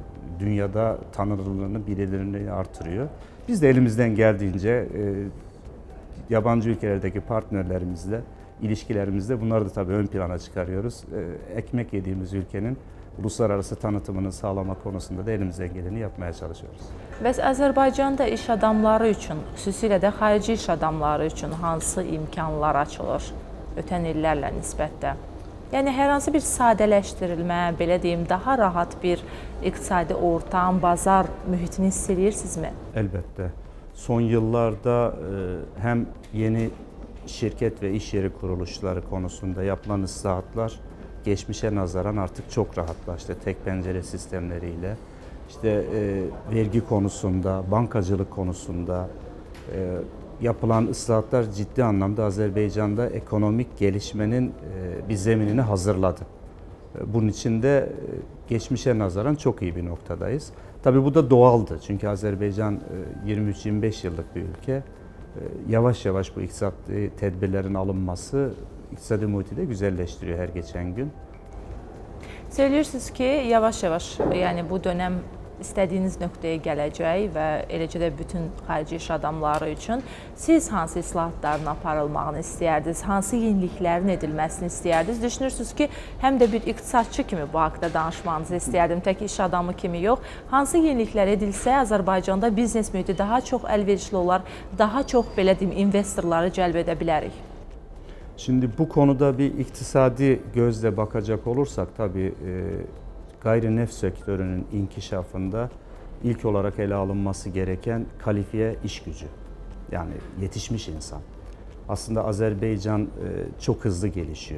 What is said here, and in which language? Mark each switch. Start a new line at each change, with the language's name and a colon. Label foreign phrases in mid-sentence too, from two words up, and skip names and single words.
Turkish: Dünyada tanınırlığını, bilinirliğini artırıyor. Biz de elimizden geldiğince yabancı ülkelerdeki partnerlerimizle, ilişkilerimizde bunları da tabii ön plana çıkarıyoruz. Ekmek yediğimiz ülkenin uluslararası tanıtımını sağlama konusunda da elimizden geleni yapmaya çalışıyoruz.
Azerbaijani: Bəs Azərbaycanda iş adamları üçün, xüsusilə də xarici iş adamları üçün hansı imkanlar açılır ötən illərlə nisbətdə? Yəni hər hansı bir sadələşdirilmə, belə deyim, daha rahat bir iqtisadi ortam, bazar mühitini hiss edirsinizmi?
Turkish: Elbette. Son yıllarda hem yeni şirket ve iş yeri kuruluşları konusunda yapılan ıslahatlar geçmişe nazaran artık çok rahatlaştı. Tek pencere sistemleriyle, işte vergi konusunda, bankacılık konusunda yapılan ıslahatlar ciddi anlamda Azerbaycan'da ekonomik gelişmenin bir zeminini hazırladı. Bunun için de geçmişe nazaran çok iyi bir noktadayız. Tabii bu da doğaldı çünkü Azerbaycan 23-25 yıllık bir ülke. Yavaş yavaş bu iktisadi tedbirlerin alınması iktisadi muhiti de güzelleştiriyor her geçen gün.
Azerbaijani: Söyləyirsiniz ki, yavaş-yavaş, yəni bu dönəm istədiyiniz nöqtəyə gələcək və eləcə də bütün xarici iş adamları üçün siz hansı islahatların aparılmağını istəyərdiniz, hansı yeniliklərin edilməsini istəyərdiniz? Düşünürsünüz ki, həm də bir iqtisadçı kimi bu haqda danışmanızı istəyərdim, tək iş adamı kimi yox. Hansı yeniliklər edilsə, Azərbaycanda biznes mühiti daha çox əlverişli olar, daha çox, belə deyim, investorları cəlb edə bilərik?
Turkish: Şimdi bu konuda bir iktisadi gözle bakacak olursak tabii gayrineft sektörünün inkişafında ilk olarak ele alınması gereken kalifiye iş gücü. Yani yetişmiş insan. Aslında Azerbaycan çok hızlı gelişiyor.